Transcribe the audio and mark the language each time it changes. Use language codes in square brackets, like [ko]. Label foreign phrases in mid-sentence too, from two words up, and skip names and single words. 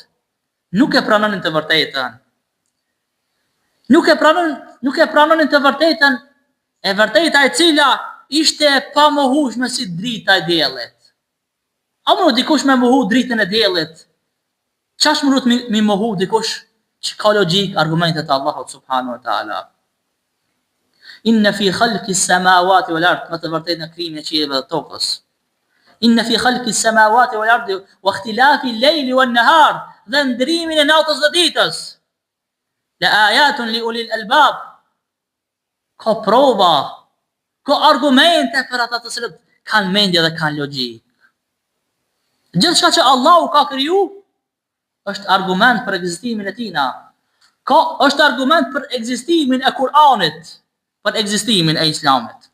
[sq] Nuk e pranonin të vërtetën. Nuk e pranonin të vërtetën, e vërteta e cila ishte pa mohueshme si drita e diellit. A mund dikush me mohu dritën e diellit? Çash mund mi mohu dikush që ka logjik argumentet e Allahut [ar] سبحانه وتعالى? إن في خلق السماوات والأرض, [sq] më të vërtetë në krijimin e qiellit dhe tokës. [ar] إن في خلق السماوات والأرض واختلاف الليل والنهار, [sq] dhe ndrimin e natës dhe ditës. [ar] لآيات لأولي الألباب, [sq] ka prova, ka argumente për ata të cilët kanë mendje dhe kanë logjik. Gjithçka që Allahu ka kriju është argument për ekzistimin e tina. Është argument për ekzistimin e Kur'anit, për ekzistimin e Islamit.